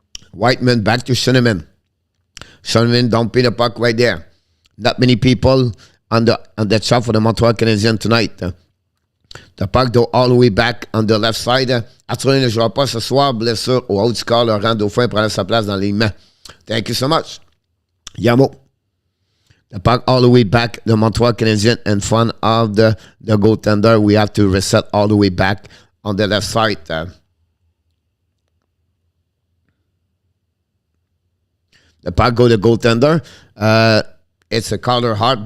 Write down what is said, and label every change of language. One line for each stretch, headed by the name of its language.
English: Whiteman back to Schoenemann. Schoenemann dumping the puck right there. Not many people on the shot for the Montreal Canadiens tonight. The puck go all the way back on the left side.
French: Arthur ne jouera pas ce soir. Blessure au haut du corps. Laurent Dauphin prend sa place dans l'alignement.
English: Thank you so much. Yamo. The puck all the way back. The Montreal Canadiens in front of the goaltender. We have to reset all the way back on the left side. The puck go to the goaltender. It's a Carter Hart.